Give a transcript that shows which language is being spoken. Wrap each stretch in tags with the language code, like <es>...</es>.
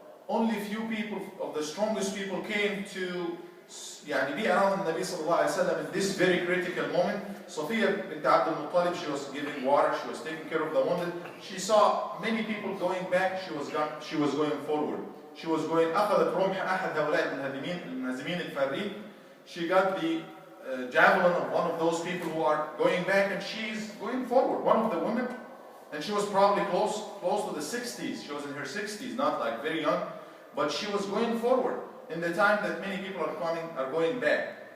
<en>Only few people, of the strongest people, came to be around the Nabi ﷺ in this very critical moment. Safiyyah bint Abd-el-Muttalib, she was giving water, she was taking care of the wounded. She saw many people going back, she was going forward. She was going,</en> <ar>أخذت رمح أحد هؤلاء المهزمين الفارين.</ar> <en>She got the javelin of one of those people who are going back, and she's going forward. One of the women, and she was probably close to the 60s. She was in her 60s, not like very young, but she was going forward in the time that many people are going back.</en>